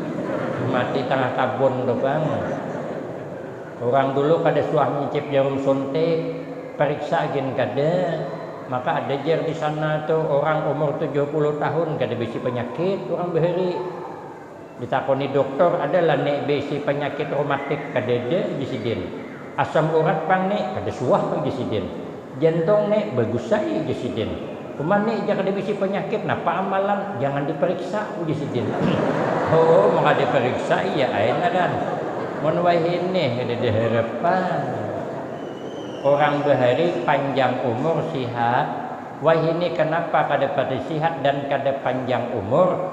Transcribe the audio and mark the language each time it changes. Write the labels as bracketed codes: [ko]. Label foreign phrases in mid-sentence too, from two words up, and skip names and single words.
[bjn] Mati tengah kabun do bang. Orang dulu kada suah nyicip jarum suntik, periksa gin kada. Maka ada jar di sana tuh orang umur 70 tahun kada bisi penyakit orang bahari. Ditakoni dokter adalah nek bisi penyakit reumatik kadede disidin. Asam urat pang nek kada suah pang disidin. Jantung nek bagus sai disidin. Kuman nek jangan bisi penyakit napa amalan jangan diperiksa disidin. Oh maka diperiksa ya aina kan. Mun wahine kada diharapan. Orang bahari panjang umur sihat. Wahine kenapa kada pada sihat dan kada panjang umur?